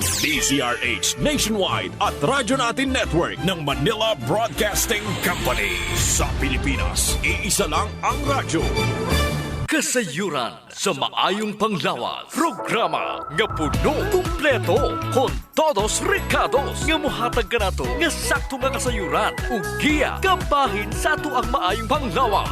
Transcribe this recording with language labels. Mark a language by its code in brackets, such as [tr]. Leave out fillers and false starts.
[tl] DZRH Nationwide at Radyo Natin Network ng Manila Broadcasting Company. Sa Pilipinas, iisa lang ang radyo. [ceb] Kasayuran sa maayong panglawas. Programa nga puno kumpleto kon todos recados nga mohatag kanato nga sakto nga kasayuran ug giya kabahin sa ato ang maayong panglawas.